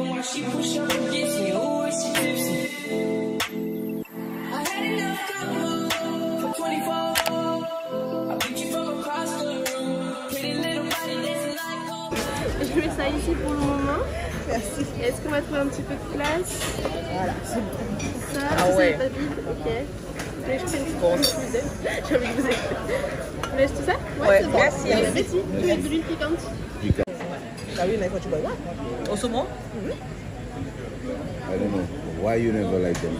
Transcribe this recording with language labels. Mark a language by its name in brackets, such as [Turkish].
[English] She push up against me, oh, she tipsy. I had enough cover for 24. I picked you from across the room. Pretty little body dancing like gold. [French] Je mets ça ici pour le moment. Merci. Est-ce qu'on va trouver un petit peu de place? Voilà, c'est bon. Ça, ah ouais. Pas vide, ok. Mais je fais une bon. J'ai envie de vous écouter. Vous laissez tout ça? Ouais, c'est bon. Merci. Merci. Vous mettez de l'huile piquante. Ah oui, mais quand tu bois quoi? Au saumon? [English] I don't know why you never like them.